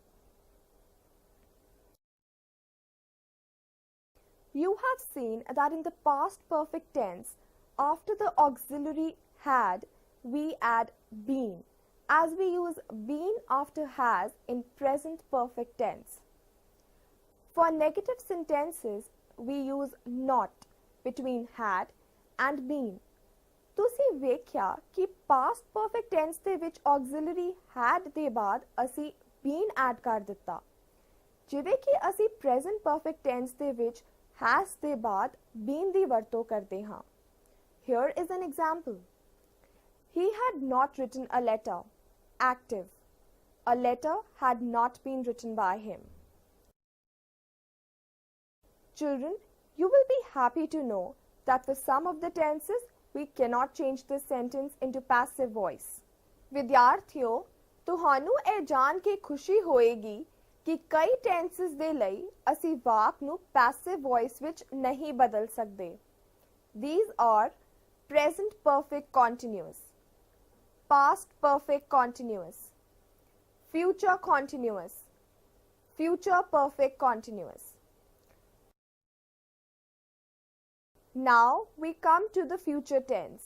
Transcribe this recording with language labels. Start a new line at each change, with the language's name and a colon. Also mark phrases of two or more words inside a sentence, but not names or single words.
English: You have seen that in the past perfect tense, after the auxiliary had, we add been, as we use been after has in present perfect tense. For negative sentences, we use not between had and been.
Punjabi: ਤੁਸੀਂ ਵੇਖਿਆ ਕਿ
English: past perfect tense
Punjabi: ਦੇ ਵਿੱਚ
English: auxiliary had
Punjabi: ਦੇ ਬਾਅਦ ਅਸੀਂ
English: been add
Punjabi: ਕਰ ਦਿੱਤਾ, ਜਿਵੇਂ ਕਿ ਅਸੀਂ
English: present perfect tense
Punjabi: ਦੇ ਵਿੱਚ has ਦੇ ਬਾਅਦ been ਦੀ ਵਰਤੋਂ ਕਰਦੇ ਹਾਂ.
English: Here is an example. He had not written a letter. Active. A letter had not been written by him. Children, you will be happy to know that for some of the tenses, we cannot change this sentence into passive voice.
Punjabi: ਵਿਦਿਆਰਥੀਓ, ਤੁਹਾਨੂੰ ਇਹ ਜਾਣ ਕੇ ਖੁਸ਼ੀ ਹੋਏਗੀ ਕਿ ਕਈ tenses ਦੇ ਲਈ ਅਸੀਂ ਵਾਕ ਨੂੰ
English: passive voice
Punjabi: ਵਿੱਚ ਨਹੀਂ ਬਦਲ ਸਕਦੇ.
English: These are present perfect continuous, past perfect continuous, future continuous, future perfect continuous. Now we come to the future tense.